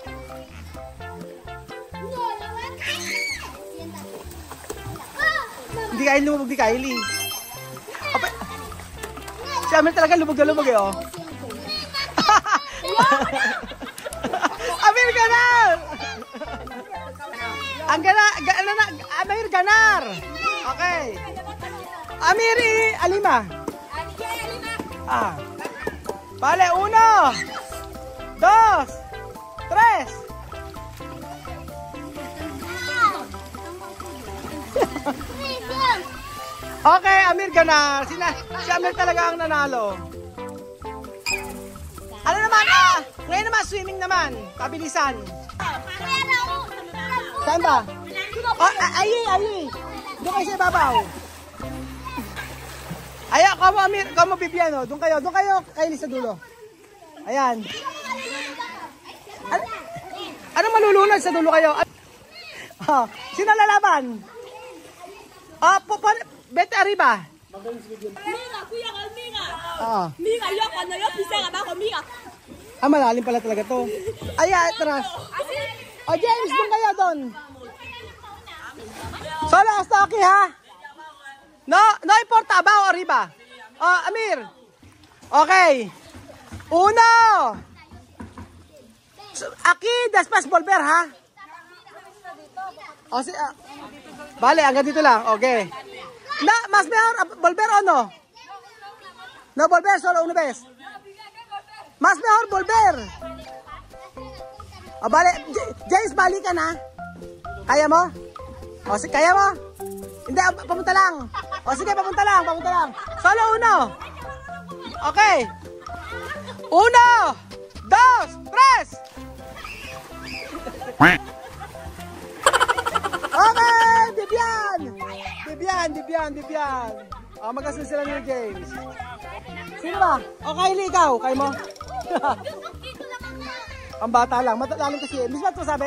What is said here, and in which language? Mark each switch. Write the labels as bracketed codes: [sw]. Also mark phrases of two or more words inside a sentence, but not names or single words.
[tl] Hindi kayo lumubog ni Kylie. Si Amir talaga lubog na lubog eh, oh. [es] Amir ganar! Amir ganar! Okay. Amir y Alima. Vale, 1, 2, 3. Okay, Amir ganar. [tl] Si Amir talaga ang nanalo. Ano naman, ngayon naman, swimming naman. Pabilisan. Saan ba? Ayi. Doon kayo sa ibabaw. Ayan, kamo Amir, kamo Bibian, oh. Doon kayo, Kylie sa dulo. Ayan. Ano malulunod sa dulo kayo? Sino lalaban? [es] Bete arriba. [tl] Miga, kuya ka, Miga. Miga, [es] yo pisé abajo, Miga. [tl] Malalim pala talaga to. Ayan, atras. James, doon kayo doon. [es] Solo hasta aquí, ha? No importa, abajo, arriba. Amir. Okay. Uno. Aquí, después volver, ha? O, vale, [tl] hanggang dito lang. Okay. [es] Na, mas mejor volver o no? No volver, solo una vez. Mas mejor volver. O, vale. [tl] James, balikan, ha? Kaya mo? O, kaya mo? Hindi, papunta lang. O, sige, papunta lang. [es] Solo uno. Okay. Uno, dos, tres. Okay, Bibian. [tl] O, magkasun sila ni James. Sino ba? O, Kylie, ikaw. Kaya mo? Ang bata lang. Matalalim kasi. Miss, ba't mo sabi?